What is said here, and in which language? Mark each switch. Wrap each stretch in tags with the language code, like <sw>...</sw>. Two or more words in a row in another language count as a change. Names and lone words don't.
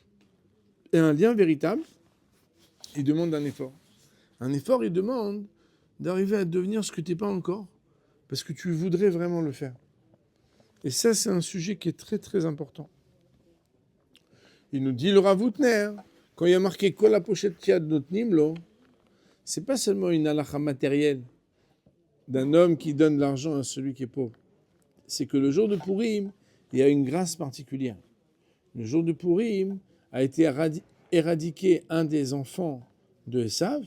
<fr>Et un lien véritable, il demande un effort. Un effort, il demande d'arriver à devenir ce que tu n'es pas encore, parce que tu voudrais vraiment le faire. Et ça, c'est un sujet qui est très, très important. Il nous dit, le Rav Hutner, quand il y a marqué «</fr> <he>כל הפושט יד נותנים לו »,</he> <fr>c'est pas seulement une halakha matérielle d'un homme qui donne l'argent à celui qui est pauvre. C'est que le jour de Purim, il y a une grâce particulière. Le jour de Purim a été éradiqué un des enfants de Esav.</fr>